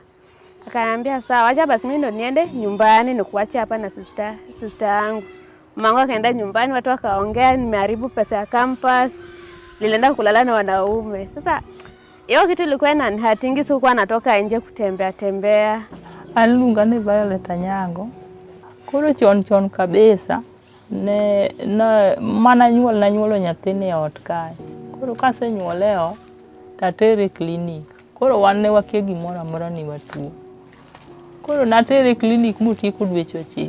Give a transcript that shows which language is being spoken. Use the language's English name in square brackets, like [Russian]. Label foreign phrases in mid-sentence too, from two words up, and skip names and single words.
[Swahili] Akaniambia, "Sawa, wacha basi mimi ndo niende nyumbani nikuache hapa na sister yangu." Mama akaenda nyumbani, watu wakaongea, nimeharibu pesa ya campus. Nilienda kulala na wanaume. Sasa hiyo kitu ilikuwa inanihatingi, sikuwa natoka nje kutembea. [Luo (Kenya and Tanzania)] Aluonga ni Violet Anyango. Koro chon kabisa ne mana nyuolo nyathini e ot kae. Koro kasenyuoleo tatere klinik. Koro wan ne wakia gimoro amora ni watuo. Koro natere klinik mutieko dweche 9.